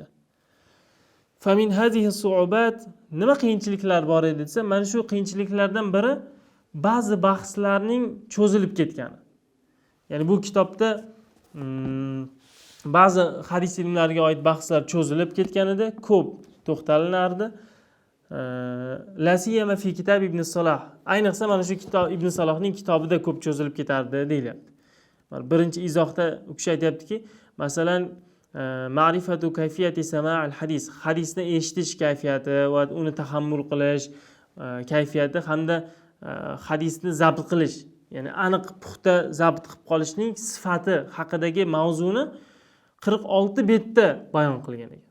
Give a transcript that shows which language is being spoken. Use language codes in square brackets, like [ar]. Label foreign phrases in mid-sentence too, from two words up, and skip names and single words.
[ar] فمن هذه صعوبات, [uz] nima qiyinchiliklar bor edi desa, mana shu qiyinchiliklardan biri ba'zi bahslarning cho'zilib ketgani. Ya'ni bu kitobda ba'zi hadis ilmlariga oid bahslar cho'zilib ketganida ko'p to'xtalinardi. [ar] لا سيما في كتاب ابن الصلاح. [uz] Ayniqsa mana shu kitob Ibn Salohning kitobida ko'p cho'zilib ketardi deyilyapti. Birinchi izohda u kishi aytayaptiki, masalan, [ar] معرفة كيفية سماع الحديث, [uz] hadisni eshitish kayfiyati va uni tahammul qilish kayfiyati hamda hadisni zabt qilish, ya'ni aniq puxta zabt qilib qolishning sifati haqidagi mavzuni 46 betda bayon qilgan ekan.